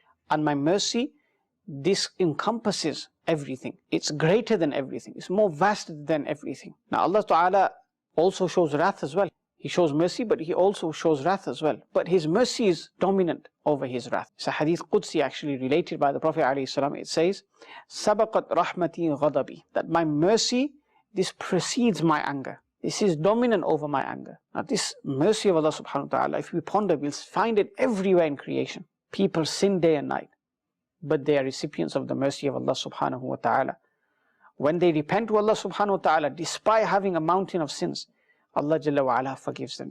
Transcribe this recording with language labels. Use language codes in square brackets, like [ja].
[en] And my mercy, this encompasses everything. It's greater than everything. It's more vast than everything. Now Allah Ta'ala also shows wrath as well. He shows mercy, but He also shows wrath as well. But His mercy is dominant over His wrath. It's a hadith Qudsi actually related by the Prophet ﷺ. It says, [ar] سَبَقَتْ رَحْمَتِي غَضَبِي. [en] That my mercy, this precedes my anger. This is dominant over my anger. Now this mercy of Allah subhanahu wa ta'ala, if we ponder, we'll find it everywhere in creation. People sin day and night, but they are recipients of the mercy of Allah subhanahu wa ta'ala. When they repent to Allah subhanahu wa ta'ala, despite having a mountain of sins, Allah Jalla wa Ala forgives them.